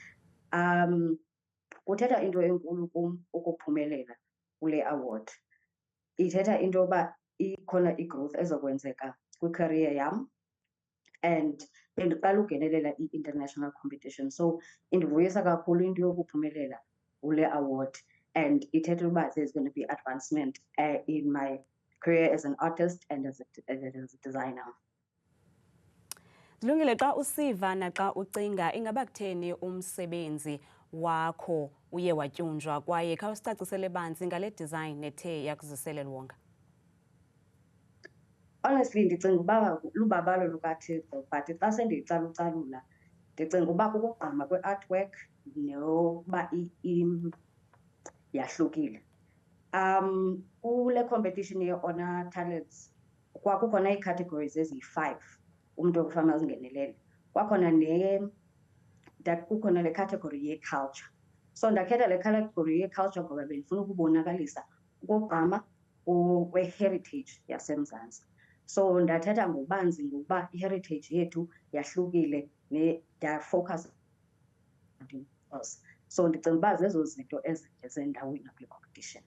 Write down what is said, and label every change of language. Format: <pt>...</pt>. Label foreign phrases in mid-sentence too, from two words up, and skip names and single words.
<xh>Kuthetha into enkulu kum ukuphumelela kule award. Ithetha into yoba ikhona i-growth ezokwenzeka kwi-career yam and bendiqala ukungenelela i-</xh> <en>international competition.</en> <xh>So indivuyisa kakhulu into yokuphumelela kule award.</xh> <en>And</en> <xh>ithetha uba</xh> <en>there's going to be advancement in my career as an artist and as a designer.</en> <xh>Zilungile, xa usiva naxa ucinga ingaba kutheni umsebenzi wakho uye watyunjwa kwaye khawusicacisele banzi ngale design nethe yakuzisela wonga? Honestly, ndicinga uba lubabalo lukaThixo, but xa sendiyicalucalula ndicinga uba kukugqama kwe-artwork nokuba yahlukile. Kule competition ye-Honor Talents kwakukhona ii-categories eziyi-5 umuntu okufanele azingenelele. Kukhona le category ye-culture. So ndakhetha le category ye-culture ngoba bendifuna ukubonakalisa ukugqama kwe-heritage yaseMzantsi. So ndathetha ngobanzi ngokuba i-heritage yethu yahlukile ndafocus. So ndicinga uba zezo zinto ezenze ndawina kule competition.</xh>